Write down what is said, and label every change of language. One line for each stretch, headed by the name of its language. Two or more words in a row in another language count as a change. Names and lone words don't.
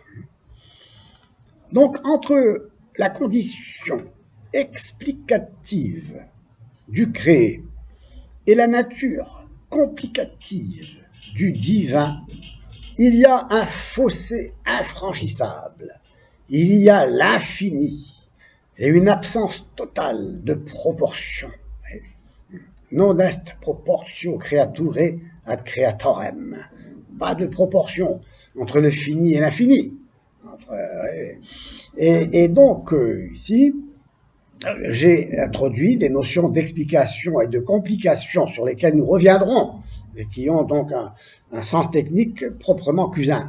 French: Donc, entre la condition explicative du créé et la nature complicative du divin, il y a un fossé infranchissable. Il y a l'infini et une absence totale de proportion.
Latin: Non est proportio creaturae ad creatorem.
French: Pas de proportion entre le fini et l'infini. Et donc, ici, j'ai introduit des notions d'explication et de complication sur lesquelles nous reviendrons et qui ont donc un sens technique proprement cusin.